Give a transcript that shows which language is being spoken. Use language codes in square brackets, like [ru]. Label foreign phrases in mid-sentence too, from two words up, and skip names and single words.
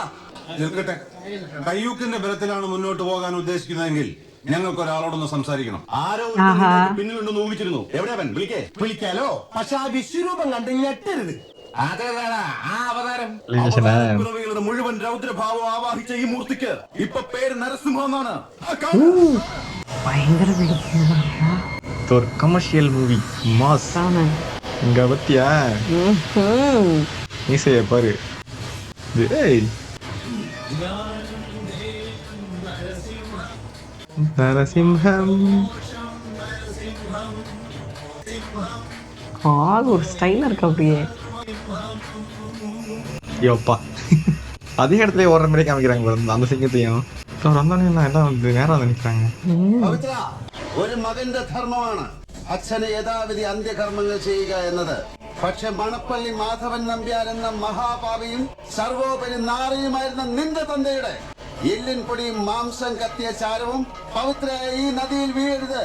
[ml] നിൽക്കട്ടെ, കയ്യൂക്കിന്റെ ബലത്തിലാണ് മുന്നോട്ട് പോകാൻ ഉദ്ദേശിക്കുന്നതെങ്കിൽ ഞങ്ങൾക്ക് ഒരാളോടൊന്ന് സംസാരിക്കണം. ആരോ പിന്നിലുണ്ടെന്ന് ഊഹിച്ചിരുന്നു. എവിടെയാ വിളിക്കേ? വിളിക്കാലോ, പക്ഷെ ആ വിശ്വരൂപം കണ്ട് ഞെട്ടരുത്. അതേതാടാ ആ അവതാരം? പിറവികളുടെ മുഴുവൻ രൗദ്രഭാവം ആവാഹിച്ച ഈ മൂർത്തിക്ക് ഇപ്പൊ പേര് നരസിംഹം എന്നാണ്. [ta] பயங்கர ஒரு [en] commercial movie mass. [ta] இங்க பத்தியா மீசைய பாரு. ஏய் நரசிம்ஹம். ஒரு ஸ்டைலா இருக்கு அப்படியே. யோப்பா, அதே இடத்துல ஓடுற மாதிரி காமிக்கிறாங்க பாருங்க அந்த சிங்கத்தையும். [ml] എല്ലാം നേരം നിൽക്കാங்க. ഒരു മകന്റെ ധർമ്മമാണ് അച്ഛന് യഥാവിധി അന്ത്യകർമ്മങ്ങൾ ചെയ്യുക എന്നത്. പക്ഷെ മണപ്പള്ളി മാധവൻ നമ്പ്യാർ എന്ന മഹാപാപിയും സർവോപരി നാറിയുമായിരുന്ന നിന്റെ തന്തയുടെ എല്ലിൻ പൊടിയും മാംസം കത്തിയ ചാരവും പവിത്രയായ ഈ നദിയിൽ വീഴരുത്.